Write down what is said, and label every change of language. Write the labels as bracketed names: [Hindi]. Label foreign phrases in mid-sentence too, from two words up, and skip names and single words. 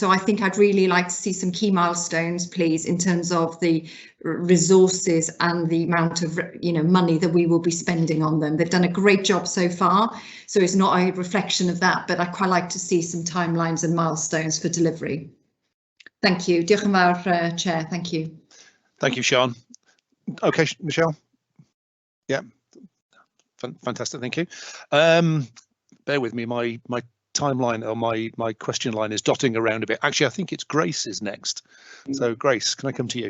[English] So I think I'd really like to see some key milestones, please, in terms of the resources and the amount of, you know, money that we will be spending on them. They've done a great job so far, so it's not a reflection of that, but I'd quite like to see some timelines and milestones for delivery. Thank you. [Welsh] Diolch yn fawr, [English] Chair. Thank you. Thank you, Sian. Okay, Michelle. Yeah, fantastic. Thank you. Bear with me. My timeline or my question line is dotting around a bit. Actually, I think it's Grace is next. So, Grace, can I come to you?